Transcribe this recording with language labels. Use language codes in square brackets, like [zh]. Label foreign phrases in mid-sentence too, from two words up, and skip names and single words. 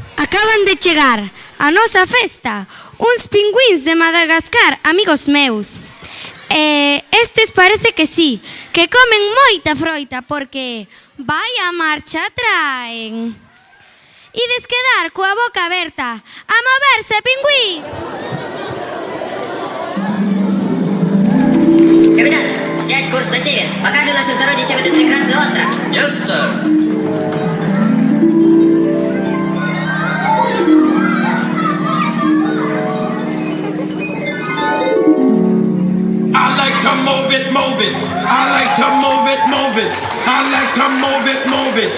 [gl] Acaban de chegar a nosa festa uns pingüins de Madagascar, amigos meus. Estes parece que sí, que comen moita froita porque vai a marcha traen. Ides quedar coa boca aberta, a moverse, pingüín! [ru] Капитан, взять курс на север. Покажем нашим сородичам этот прекрасный остров. [en] Yes, sir. I like to move it, move it. I like to move it, move it. I like to move it, move it.